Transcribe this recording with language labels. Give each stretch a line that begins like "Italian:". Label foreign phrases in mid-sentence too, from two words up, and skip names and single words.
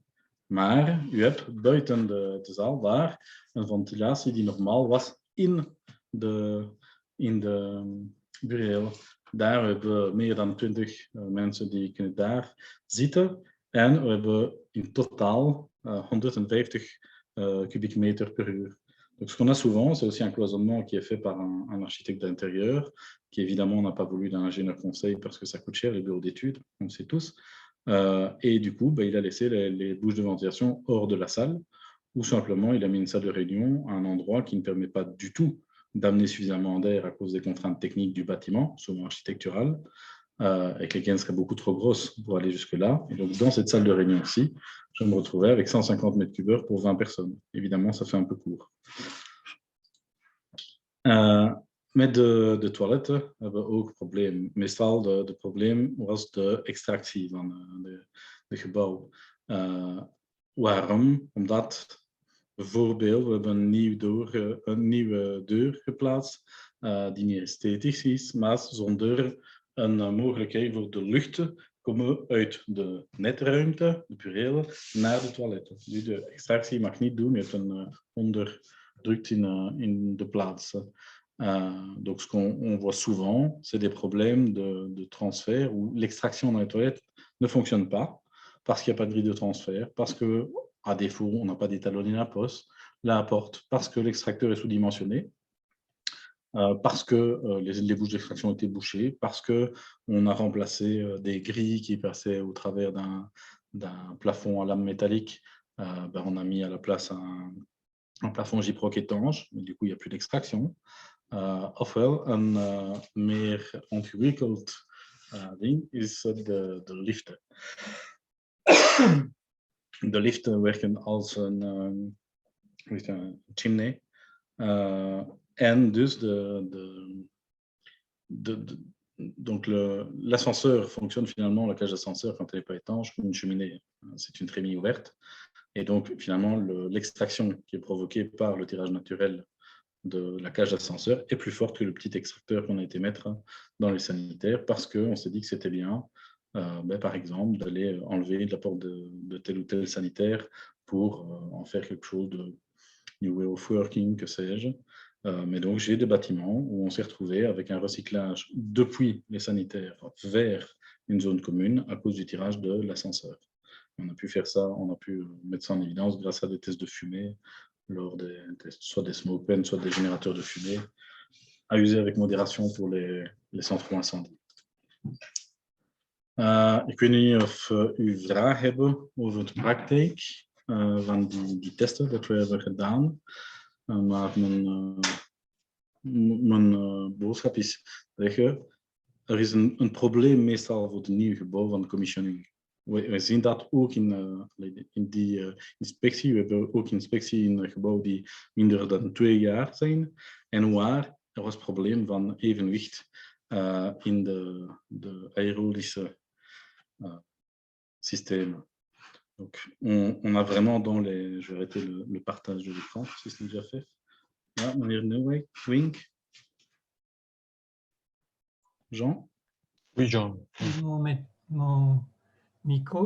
Dutch: Maar u hebt buiten de zaal daar een ventilatie die normaal was in de bureau. Daar hebben we meer dan 20 mensen die kunnen daar zitten. En we hebben in totaal 150 kubieke meter per uur.
French: Donc, ce qu'on a souvent, c'est aussi un cloisonnement qui est fait par un architecte d'intérieur, qui évidemment n'a pas voulu d'un ingénieur conseil parce que ça coûte cher, les bureaux d'études, on le sait tous. Et du coup, il a laissé les bouches de ventilation hors de la salle, ou simplement il a mis une salle de réunion à un endroit qui ne permet pas du tout d'amener suffisamment d'air à cause des contraintes techniques du bâtiment, souvent architectural, et que les gaines seraient beaucoup trop grosses pour aller jusque-là. Et donc, dans cette salle de réunion-ci, je me retrouvais avec 150 mètres cubes heure pour 20 personnes. Évidemment, ça fait un peu court.
Dutch: Met de toiletten hebben we ook problemen. Meestal de probleem was de extractie van de gebouw. Waarom? Omdat bijvoorbeeld we hebben een nieuwe deur geplaatst die niet esthetisch is, maar zonder een mogelijkheid voor de lucht te komen uit de netruimte, de burelen, naar de toiletten. Dus de extractie mag niet doen, je hebt een onderdrukt in de plaatsen.
French: Donc, ce qu'on voit souvent, c'est des problèmes de transfert où l'extraction dans les toilettes ne fonctionne pas parce qu'il n'y a pas de grille de transfert, parce qu'à défaut, on n'a pas d'étalonné la porte, parce que l'extracteur est sous-dimensionné, parce que les bouches d'extraction étaient bouchées, parce qu'on a remplacé des grilles qui passaient au travers d'un plafond à lame métallique. On a mis à la place un plafond gyproc étanche, mais du coup, il n'y a plus d'extraction.
Dutch: Ofwel een meer ingewikkeld ding is de liften. De liften werken als een chimney. En dus
French: donc l'ascenseur fonctionne finalement, la cage d'ascenseur, quand elle n'est pas étanche, comme une cheminée. C'est une trémie ouverte. Et donc finalement, l'extraction qui est provoquée par le tirage naturel de la cage d'ascenseur est plus forte que le petit extracteur qu'on a été mettre dans les sanitaires parce qu'on s'est dit que c'était bien, par exemple, d'aller enlever de la porte de tel ou tel sanitaire pour en faire quelque chose de
English: new way of working,
French: que sais-je. Mais donc, j'ai des bâtiments où on s'est retrouvé avec un recyclage depuis les sanitaires vers une zone commune à cause du tirage de l'ascenseur. On a pu faire ça, on a pu mettre ça en évidence grâce à des tests de fumée lors soit des
English: smoke pens,
French: soit des générateurs de fumée, à user avec modération pour les centraux incendies.
Dutch: Ik weet niet of u vragen hebben over de praktijk van die testen dat we hebben gedaan. Maar mijn boodschap is dat er is een probleem meestal voor het nieuwe gebouw van de commissioning. We zien dat ook in die inspectie. We hebben ook inspectie in gebouwen die minder dan 2 jaar zijn. En waar er was probleem van evenwicht in de aérolische systèmes.
French: Donc, on a vraiment dans les... Je vais arrêter le partage de l'écran, si c'est déjà fait. Là, meneer Nieuwink. Jean? Oui, Jean. Mon micro.